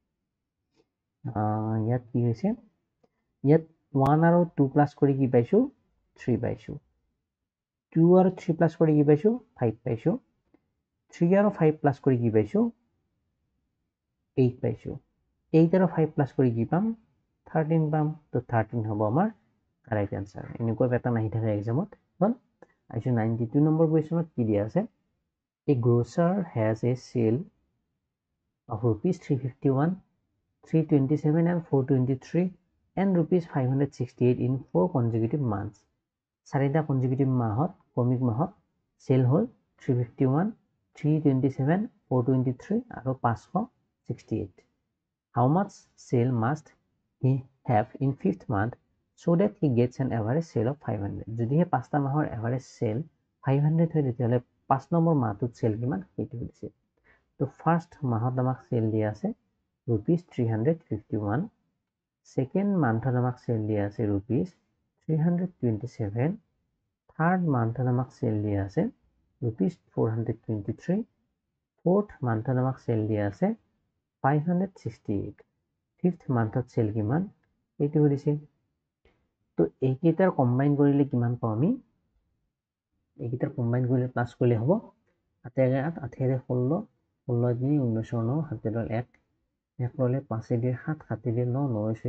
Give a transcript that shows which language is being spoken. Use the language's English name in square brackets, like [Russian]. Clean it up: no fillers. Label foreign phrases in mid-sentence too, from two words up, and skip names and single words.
[Assamese] ইয়াত কি হৈছে ইয়াত 1 আৰু 2 প্লাস কৰি কি পাইছো 3 পাইছো 2 আৰু 3 প্লাস কৰি কি পাইছো 5 পাইছো 3 আৰু 5 প্লাস কৰি কি পাইছো 8 পাইছো 8 আৰু 5 প্লাস কৰি কি পাম 13 পাম তো 13 হ'ব আমাৰ [English] correct answer [Assamese] এনেকুৱা প্যাটাৰ্ন আহি থাকে এক্সামত হল আইছো 92 নম্বৰ কুৱেশ্যনত কি দিয়া আছে [English] a grocer has a sale of rupees 351 327 and 423 and rupees 568 in 4 consecutive months [Assamese] চাৰিটা consecutive মাহত কমিক মাহত সেল হল 351 327 423 আৰু [English] 568 how much sale must he have in 5th month so that he gets an average sale of 500 [Assamese] যদিহে পাঁচটা মাহৰ [English] average sale [Assamese] 500 হয় তেতিয়াহলে 5 নম্বৰ মাহটোত সেল কিমান সেইটো হৈছে তো ফাৰ্স্ট মাহত আমাক সেল দিয়া আছে rupees 351 [English] second month [Assamese] ত আমাক সেল দিয়া আছে rupees 327 [English] third month [Assamese] ত আমাক সেল দিয়া আছে rupees 423 [English] fourth month [Assamese] ত আমাক সেল দিয়া আছে 568 [English] fifth month [Assamese] ত সেল কিমান এইটো হৈছে তো এইকেইটাৰ কম্বাইন কৰিলে কিমান পাম আমি এইকেইটাৰ কম্বাইন কৰিলে প্লাস কৰিলে হ'ব 8 8 8 16 16 দিন 19 7 1 1 ললে 5 দিয়ে 7 7 দিয়ে 9 9 6